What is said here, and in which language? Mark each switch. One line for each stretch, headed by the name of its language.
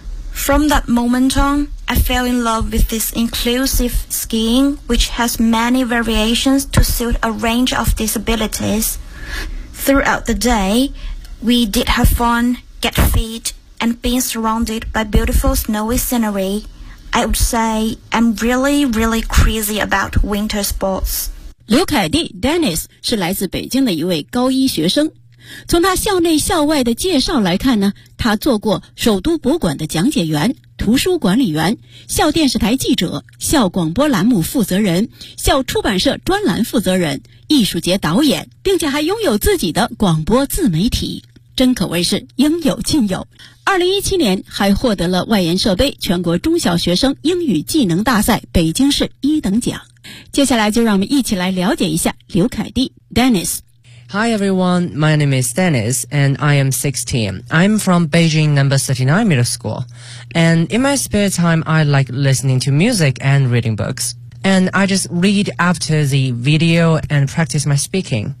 English: From that moment on, I fell in love with this inclusive skiing, which has many variations to suit a range of disabilities. Throughout the day, we did have fun, get fit, and being surrounded by beautiful snowy scenery. I would say I'm really, really crazy about winter sports.
Chinese: 刘凯蒂 Dennis 是来自北京的一位高一学生。从他校内校外的介绍来看呢，他做过首都博物馆的讲解员、图书管理员、校电视台记者、校广播栏目负责人、校出版社专栏负责人、艺术节导演，并且还拥有自己的广播自媒体，真可谓是应有尽有。 2017年还获得了外研社杯全国中小学生英语技能大赛北京市一等奖。接下来就让我们一起来了解一下刘凯蒂 Dennis。
English: Hi everyone, my name is Dennis and I am 16. I'm from Beijing No. 39 Middle School. And in my spare time, I like listening to music and reading books. And I just read after the video and practice my speaking.